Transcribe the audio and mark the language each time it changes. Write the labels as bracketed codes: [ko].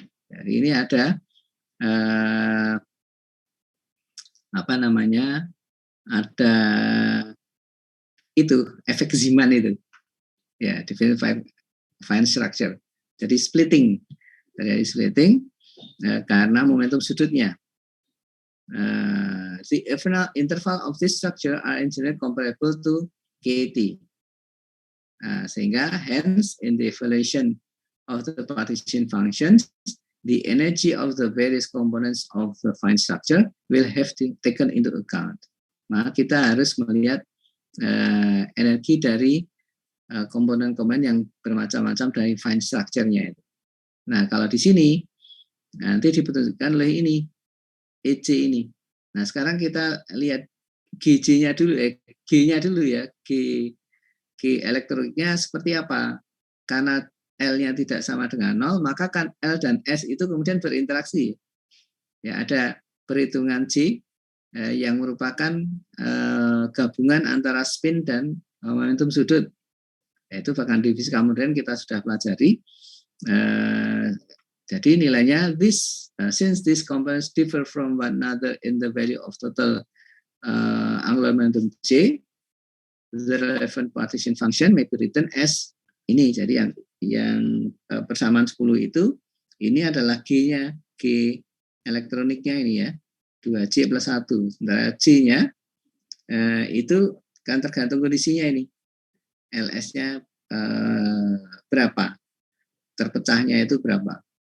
[id] Jadi ini ada apa namanya? Ada itu efek Zeeman itu. Ya, [en] definite fine structure. [id] Jadi splitting. Terjadi splitting karena momentum sudutnya. [en] The interval of this structure are engineered comparable to KT. [id] Sehingga [en] hence in the evaluation of the partition functions, the energy of the various components of the fine structure will have to taken into account. [id] Maka kita harus melihat energi dari komponen-komponen yang bermacam-macam dari fine structure-nya itu. Nah, kalau di sini nanti dipertunjukkan oleh ini EC ini. Nah, sekarang kita lihat GJ-nya dulu, G-nya dulu ya, G elektroniknya seperti apa? Karena L-nya tidak sama dengan 0, maka kan L dan S itu kemudian berinteraksi. Ya, ada perhitungan G yang merupakan gabungan antara spin dan momentum sudut. Itu bahkan di fisika modern kita sudah pelajari. Jadi nilainya [en] since these components differ from one another in the value of total angular momentum J, the relevant partition function may be written as ini. [id] Jadi yang persamaan 10 itu ini adalah G-nya, G elektroniknya ini ya, 2J plus 1. Sementara J-nya itu kan tergantung kondisinya ini. LS-nya berapa? Terpecahnya itu berapa?